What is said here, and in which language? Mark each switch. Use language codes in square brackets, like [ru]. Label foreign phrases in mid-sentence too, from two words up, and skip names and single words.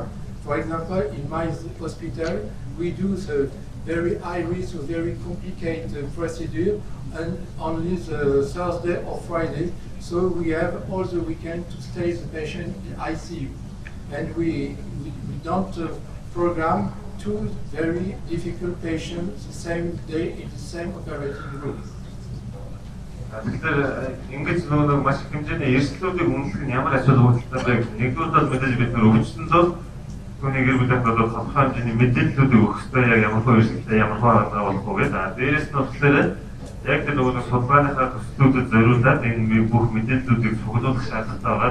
[en] For example, in my hospital, we do the very high risk or very complicated procedure and only the Thursday or Friday. So we have all the weekend to stay the patient in ICU. And we don't program two very difficult patients the same day in the same operating room. [mn] Тэгэхээр ингэж нөгөө маш их хэмжээний эрсдлүүдийг үнэлэх нь ямар ач холбогдолтой байг. Нэгдүгээр бол мэдээж бид нар өвчтөнд бол түүний гэр бүлийн одоо тодорхой хэмжээний мэдээллүүдийг өгөх хэрэгтэй яг ямар хөө эрсдэлтэй ямар хөө арга болохгүй гэдэг. Дээрээс нь болохоор яг тэр нөгөө судалгааныхаа төслүүдэд зориулаад энэ бүх мэдээллүүдийг цуглуулах шаардлагатай байгаа.